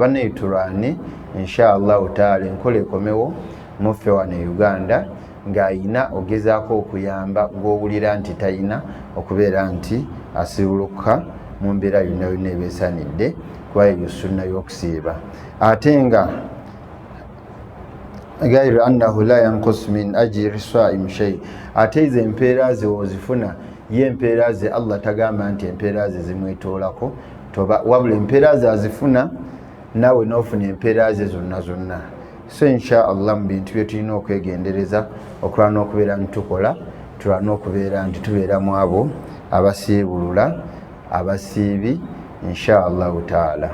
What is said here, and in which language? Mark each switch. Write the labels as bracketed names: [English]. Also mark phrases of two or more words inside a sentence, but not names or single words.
[Ganda] Banneitulwane [Arabic] إن شاء الله تعالى [Ganda] enkola ekomewo muffe wano e Uganda ng'ayina ogezaako okuyamba gw'owulira nti tayina okubeera nti asibuluka mu mbeera yonna yonna ebeesanidde, kuba eyo sunna y'okusiiba. Ate nga [Arabic] غير أنه لا ينقص من أجر الصائم شيء, [Ganda] ate izo empeera ze wozifuna ye empeera ze Allah tagamba nti empeera ze zimwetoolako, toba wabula empeera ze azifuna naawe n'ofuna empeera ze zonna so [Arabic] إن شاء الله [Ganda] mu bintu bye tulina okwegendereza okulwana n'okubeera nitukola tulwana n'okubeera nti tubeeramu abo abasiibulula abasiibi [Arabic] إن شاء الله تعالى.